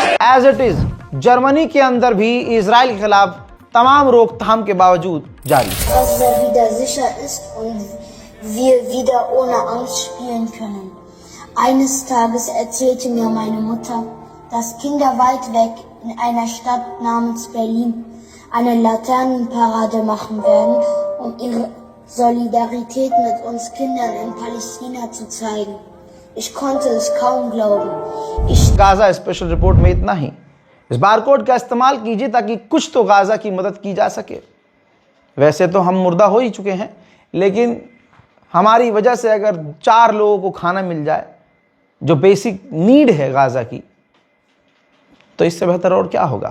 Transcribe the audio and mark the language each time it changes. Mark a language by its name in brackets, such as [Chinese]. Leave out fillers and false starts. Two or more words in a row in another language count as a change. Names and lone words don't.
[English] as it is [Hindi] जर्मनी के अंदर भी इजराइल के खिलाफ तमाम रोकथाम के बावजूद जारी है। [German] Dass er wieder sicher ist und wir wieder ohne Angst spielen können. Eines Tages erzählte mir meine Mutter, dass Kinder weit weg in einer Stadt namens Berlin eine Laternenparade machen werden, um ihre Solidarität mit uns Kindern in Palästina zu zeigen. Ich konnte es kaum glauben. [Hindi] गाजा स्पेशल रिपोर्ट में इतना ही। इस बारकोड का इस्तेमाल कीजिए ताकि कुछ तो गाजा की मदद की जा सके। वैसे तो हम मुर्दा हो ही चुके हैं, लेकिन हमारी वजह से अगर 4 लोगों को खाना मिल जाए, जो [English] basic need [Hindi] है गाजा की, तो इससे बेहतर और क्या होगा।